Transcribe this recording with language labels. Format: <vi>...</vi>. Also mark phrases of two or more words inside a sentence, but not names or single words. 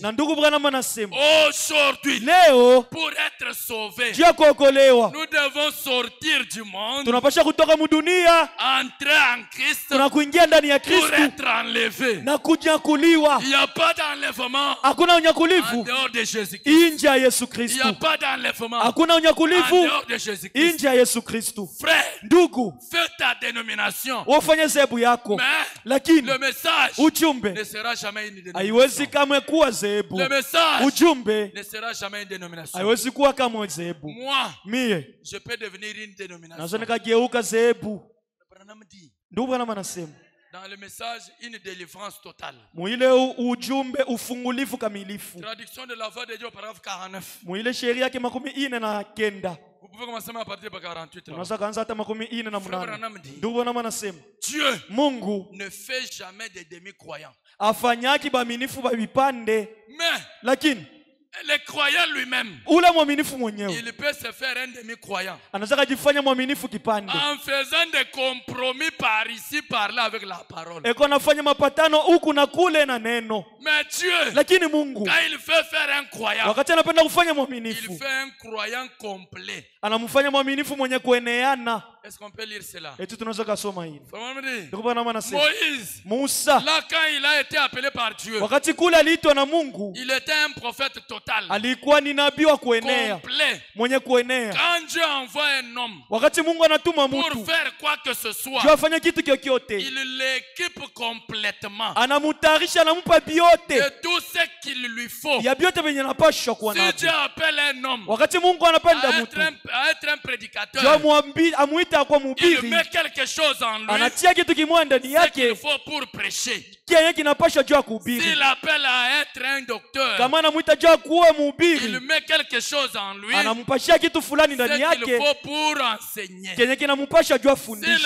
<sw>Na ndugu Branham anasema</sw> <fr>aujourd'hui,</fr> <sw>leo</sw> <fr>pour être sauvé,</fr> <sw>juu ya kuokolewa</sw> <fr>nous devons sortir du monde,</fr> <sw>tunapasha kutoka mudunia</sw> <fr>entrer en Christ</fr> <sw>na kuingia ndani ya</sw> <fr>pour</fr> <sw>Kristu</sw> <fr>être enlevé.</fr> <sw>na kunyakuliwa.</sw> <fr>Il n'y a pas d'enlèvement</fr> <sw>Hakuna</sw> <fr>en</fr> <sw>unyakulivu</sw> <fr>dehors de Jésus-Christ.</fr> <sw>inje ya Yesu</sw> <fr>Il n'y a</fr> <sw>Kristu,</sw> <fr>pas d'enlèvement</fr> <sw>hakuna</sw> <fr>en</fr> <sw>unyakulivu</sw> <fr>dehors de Jésus-Christ.</fr> <sw>inje ya Yesu Kristu.</sw> <fr>Frère,</fr> <sw>Ndugu,</sw> <fr>fais ta dénomination.</fr> <sw>wafanye zehebu yako,</sw> <fr>Mais</fr> <sw>lakini</sw> <fr>le message</fr> <sw>ujumbe</sw> <fr>ne sera jamais une dénomination.</fr> <sw>haiwezi kamwe kuwa zehebu.</sw> <fr>Le message</fr> <sw>Ujumbe</sw> <fr>ne sera jamais une dénomination.</fr> <sw>haiwezi kuwa kama zehebu.</sw> <fr>Moi,</fr> <sw>Mie</sw> <fr>je peux devenir une dénomination.</fr> <sw>nazo nikageuka zehebu.</sw> <fr>Branham dit,</fr> <sw>Ndugu Branham anasema</sw> <fr>dans le message, une délivrance totale.</fr> <sw>muile ujumbe ufungulifu kamilifu,</sw> <fr>Traduction de la voix de Dieu, paragraphe 49.</fr> <sw>muile sheria yake 49.</sw> <fr>Vous pouvez commencer à partir de 48. là.</fr> <sw>Unaweza kaanza hata 48.</sw> <fr>Frère Branham dit,</fr> <sw>Ndugu Branham anasema</sw> <fr>Dieu</fr> <sw>Mungu</sw> <fr>ne fait jamais des demi-croyants.</fr> <sw>afanyaki baminifu ba vipande,</sw> <fr>Mais</fr> <sw>lakini</sw> <fr>Le croyant lui-même,</fr> <sw>ule mwaminifu mwenyewe</sw> <fr>il peut se faire un demi-croyant</fr> <sw>anaweza kujifanya mwaminifu kipande.</sw> <fr>en faisant des compromis par ici, par là avec la parole.</fr> <sw>Eko anafanya mapatano huku na kule na neno.</sw> <fr>Mais Dieu,</fr> <sw>Lakini Mungu</sw> <fr>quand il veut faire un croyant,</fr> <sw>wakati anapenda kufanya</sw> <fr>il</fr> <sw>mwaminifu,</sw> <fr>fait un croyant complet.</fr> <sw>anamfanya mwaminifu mwenye kueneana.</sw> <fr>Est-ce qu'on peut lire cela?</fr> <sw>Eti tunaweza kusoma hili.</sw> <fr>Comment me dit?</fr> <sw>Ndio bwana anasema</sw> <fr>Moïse,</fr> <sw>Musa</sw> <fr>là quand il a été appelé par Dieu,</fr> <sw>wakati kule aliitwa na Mungu,</sw> <fr>il était un prophète total,</fr> <sw>alikuwa ni nabii wa kuenea,</sw> <fr>complet.</fr> <sw>mwenye kuenea.</sw> <fr>Quand Dieu envoie un homme</fr> <sw>Wakati Mungu anatuma</sw> <fr>pour</fr> <sw>mtu</sw> <fr>faire quoi que ce soit,</fr> <sw>juu afanye kitu kyokyote,</sw> <fr>il l'équipe complètement</fr> <sw>anamutayarisha, anampa biote</sw> <fr>de tout ce qu'il lui faut.</fr> <sw>ya biote venye napashwa kuwa</sw> <fr>Si Dieu</fr> <sw>navyo.</sw> <fr>appelle un homme</fr> <sw>Wakati Mungu anapenda</sw> <fr>à</fr> <sw>mtu</sw> <fr>être un</fr> <sw>juu</sw> <fr>prédicateur,</fr> <sw>amuita kwa</sw> <fr>il</fr> <sw>mhubiri,</sw> <fr>met quelque chose en lui,</fr> <sw>anatia kitu kimoja ndani</sw> <fr>ce qu'il</fr> <sw>yake</sw> <fr>faut pour prêcher.</fr> <sw>kenye kinapashwa juu ya kuhubiri.</sw> <fr>S'il appelle à être un docteur,</fr> <sw>Kama anamuita juu ya kuwa</sw> <fr>il</fr> <sw>mhubiri,</sw> <fr>met quelque chose en lui,</fr> <sw>anampashia kitu fulani</sw> <fr>ce</fr> <sw>ndani</sw> <fr>qu'il</fr> <sw>yake</sw> <fr>faut pour enseigner.</fr> <sw>kenye kinampasha juu</sw> <fr>S'il</fr> <sw>afundishe.</sw>